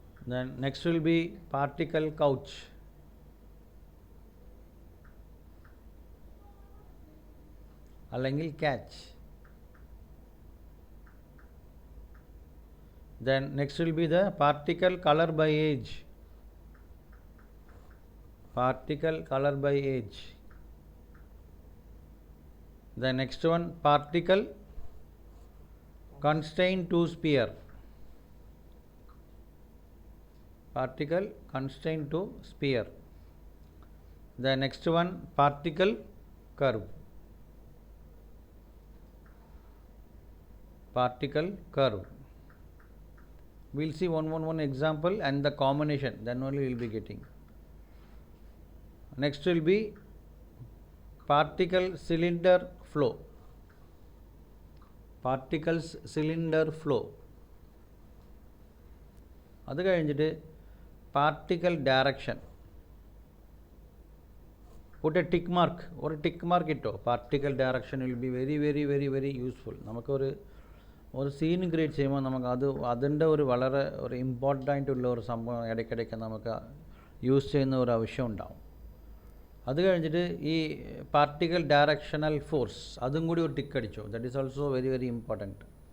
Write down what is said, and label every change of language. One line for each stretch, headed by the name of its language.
English: Then next will be particle couch.
Malayalam: അല്ലെങ്കിൽ catch.
English: Then next will be the particle color by age. Particle color by age. The next one, particle constrained to sphere. Particle constrained to sphere. The next one, particle curve. Particle curve. We'll see one example and the combination, then only we'll be getting. Next will be particle cylinder flow. Particles cylinder flow.
Malayalam: അത് കഴിഞ്ഞിട്ട് particle direction.
English: Put a tick mark or a tick mark
Malayalam: ഇട്ടോ.
English: Particle direction will be very useful.
Malayalam: നമുക്കൊരു scene create ചെയ്യുമ്പോൾ നമുക്ക് അതിൻ്റെ ഒരു വളരെ ഒരു ഇമ്പോർട്ടൻ്റ് ആയിട്ടുള്ള ഒരു സംഭവം ഇടയ്ക്കിടയ്ക്ക് നമുക്ക് യൂസ് ചെയ്യുന്ന ഒരു ആവശ്യം ഉണ്ടാവും. അത് കഴിഞ്ഞിട്ട് ഈ പാർട്ടിക്കൽ ഡയറക്ഷണൽ ഫോഴ്സ് അതും കൂടി ഒരു ടിക്ക് അടിച്ചു.
English: That is also very important.